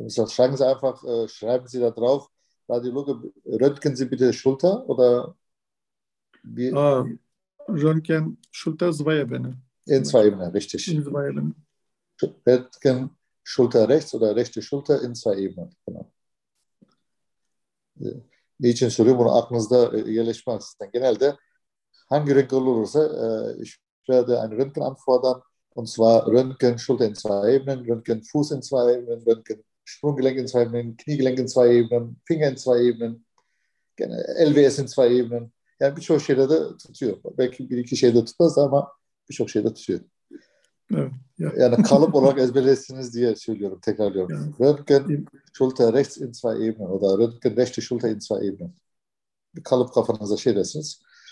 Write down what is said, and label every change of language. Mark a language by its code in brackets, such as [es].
[de] Schreiben Sie einfach, schreiben Sie da drauf, Radiologe, röntgen Sie bitte Schulter oder wie? Ah, Röntgen, Schulter, Zweierbeine In zwei Beispiel. Ebenen, richtig. In Zweierbeine. Röntgen, Schulter rechts oder rechte Schulter in zwei Ebenen, genau. [tr] Niçin soruyorum bunu aklınızda yerleşmez. Genelde hangi röntgen olursa [de] ich werde ein Röntgen anfordern. Und zwar Röntgen, Schulter in zwei Ebenen, Röntgen, Fuß in zwei Ebenen, Röntgen, Sprunggelenk in zwei Ebenen, Kniegelenk in zwei Ebenen, Finger in zwei Ebenen, LWS in zwei Ebenen. [tr] Yani birçok şeyde de tutuyor. Belki bir iki şeyde tutmaz ama birçok şeyde tutuyor. Evet, ya. Yani kalıp olarak ezberlesiniz diye söylüyorum, tekrarlıyorum. Ya. [de] Röntgen, Schulter rechts in zwei Ebenen oder Röntgen, rechte Schulter in zwei Ebenen. [tr] Bir kalıp kafanıza şey dersiniz.